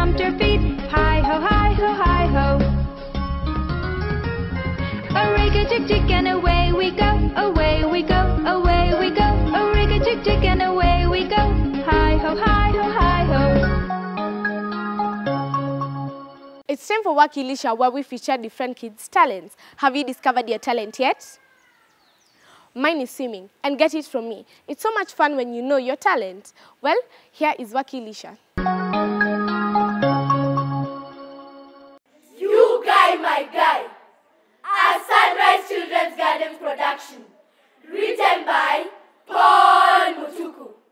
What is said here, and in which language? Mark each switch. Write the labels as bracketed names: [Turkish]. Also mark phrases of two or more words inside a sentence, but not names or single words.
[English] our feet. Hi ho, hi ho, hi ho. A rig-a-jig-jig and away we go, away we go, away we go. A rig-a-jig-jig and away we go. Hi ho, hi ho, hi ho. It's time for Wakilisha, where we feature different kids' talents. Have you discovered your talent yet? Mine is swimming, and get it from me. It's so much fun when you know your talent. Well, here is Wakilisha. You Guy, My Guy, a Sunrise Children's Garden production, written by Paul Mutuku.